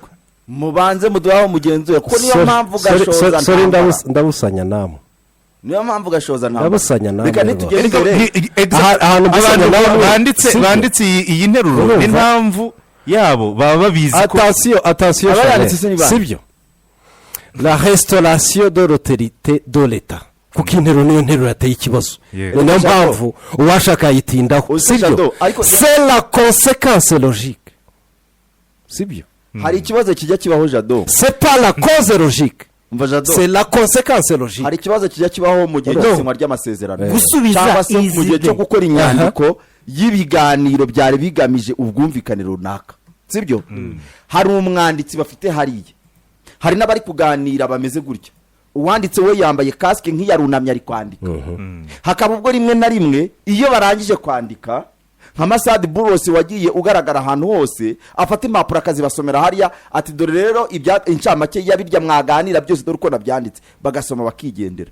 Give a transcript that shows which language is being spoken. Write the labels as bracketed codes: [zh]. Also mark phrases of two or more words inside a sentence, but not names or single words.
[rw] Mubanze muduhaho mugenzure kuko niyo mpamvu gashoza sorry ntambara. ndabusanya namwe Niyo mpamvu gashoza ntambara. ndabusanya namwe Reka nitugere imbere. ahantu mbusanya abantu namwe banditse iyi nteruro Urumva? n'impamvu yabo baba babizi ko attention Abayanditse se ni bande? sibyo [fr] la restauration de l'autorité de l'État [rw] kuko interuro niyo nteruro yateye ikibazo Yego. niyo mpamvu uwashaka yayitindaho Uzi sibyo Jado, ariko- [fr] c'est la conséquence logique sibyo [rw] Hari ikibazo kijya kibaho Jado. [fr] c'est pas la cause logique [rw] Umva Jado. [fr] c'est la conséquence logique [rw] Hari ikibazo kijya kibaho mu gihe No. cy'isinywa ry'amasezerano. Gusubiza Cyangwa se mu gihe izine. cyo gukora inyandiko y'ibiganiro byari bigamije ubwumvikane runaka. Sibyo? Hari umwanditsi bafite hariya. Hari n'abari kuganira bameze gutya. Uwanditse we yambaye kasike nk'iyarunamye ari kwandika. Hakaba ubwo rimwe na rimwe iyo barangije kwandika nka Masad Buros wagiye ugaragara ahantu hose afata impapuro akazibasomera hariya ati dore rero incamake y'abirya mwaganira byose dore uko nabyanditse bagasoma bakigendera.